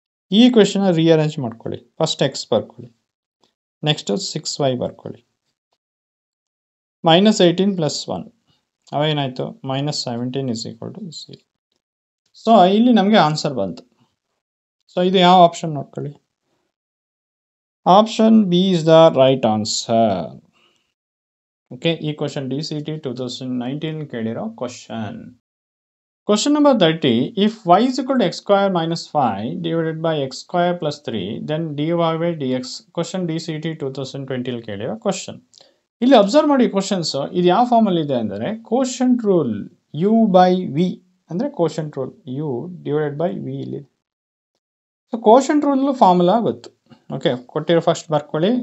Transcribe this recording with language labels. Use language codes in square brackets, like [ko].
[kn] ಈ ಕ್ವೆಶನ್ನ ರಿಅರೇಂಜ್ ಮಾಡ್ಕೊಳ್ಳಿ. First X ಬರ್ಕೊಳ್ಳಿ, ನೆಕ್ಸ್ಟ್ 6y ಬರ್ಕೊಳ್ಳಿ, -18 plus 1 ಅವೇನಾಯಿತು -17 is equal to 0. So ಇಲ್ಲಿ ನಮಗೆ ಆನ್ಸರ್ ಬಂತು. ಸೊ ಇದು ಯಾವ ಆಪ್ಷನ್ ನೋಡ್ಕೊಳ್ಳಿ, [en] Option B is the right answer. [kn] Okay, ಈ question DCT 2019 ಕೇಳಿರೋ question. [en] Question number 30, if y is equal to x square minus 5 divided by x square plus 3, then dy by dx. [kn] Question DCT 2020 ಕೇಳಿರೋ question. ಇಲ್ಲಿ observe ಮಾಡಿ questions, ಇದು ಯಾವ ಫಾರ್ಮಲ್ಲಿ ಇದೆ ಅಂದರೆ quotient rule u by v ಅಂದರೆ quotient rule u divided by v ಇಲ್ಲಿ. So quotient rule formula ಗೊತ್ತು. ಓಕೆ, ಕೊಟ್ಟಿರೋ ಫಸ್ಟ್ ಬರ್ಕೊಳ್ಳಿ.